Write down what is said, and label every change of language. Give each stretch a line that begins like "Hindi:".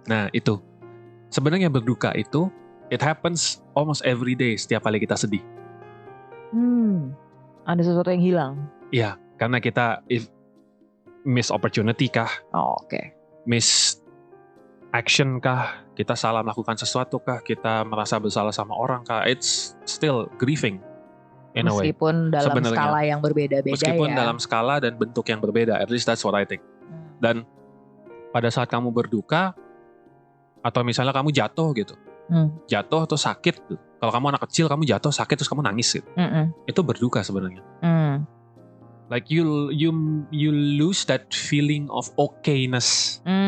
Indonesian: Nah itu. Sebenarnya berduka itu
English: it happens almost every day
Indonesian: setiap kali kita sedih. Ada sesuatu yang hilang. Iya, karena kita miss opportunity kah? Oh, oke. Miss action kah? Kita salah melakukan sesuatu kah? Kita merasa bersalah sama orang kah?
English: It's still grieving in a way.
Indonesian: Meskipun dalam skala yang berbeda-beda Meskipun dalam skala dan bentuk yang berbeda.
English: At least that's what I think.
Indonesian: Dan pada saat kamu berduka atau misalnya kamu jatuh gitu. Jatuh atau sakit gitu. Kalau kamu anak kecil kamu jatuh sakit terus kamu nangis gitu. Itu berduka sebenarnya.
English: Like you lose that feeling of okayness.